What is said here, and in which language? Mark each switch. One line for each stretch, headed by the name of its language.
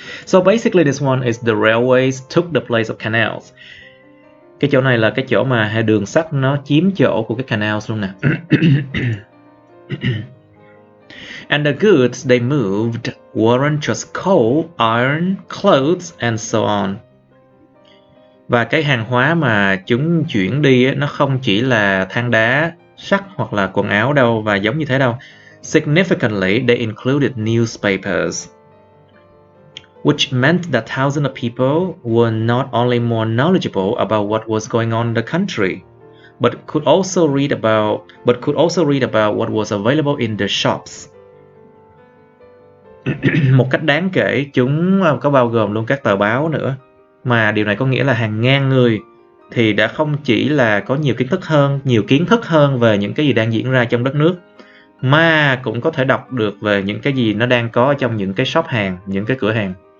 English: So basically this one is the railways took the place of canals.
Vietnamese: Cái chỗ này là cái chỗ mà đường sắt nó chiếm chỗ của cái canals luôn nè.
English: And the goods they moved weren't just coal, iron, clothes and so on.
Vietnamese: Và cái hàng hóa mà chúng chuyển đi nó không chỉ là than đá, sắt hoặc là quần áo đâu, và giống như thế đâu.
English: Significantly, they included newspapers, which meant that thousands of people were not only more knowledgeable about what was going on in the country, but could also read about what was available in the shops.
Vietnamese: Một cách đáng kể, chúng có bao gồm luôn các tờ báo nữa. Mà điều này có nghĩa là hàng ngàn người thì đã không chỉ là có nhiều kiến thức hơn về những cái gì đang diễn ra trong đất nước, mà cũng có thể đọc được về những cái gì nó đang có trong những cái shop hàng, những cái cửa hàng.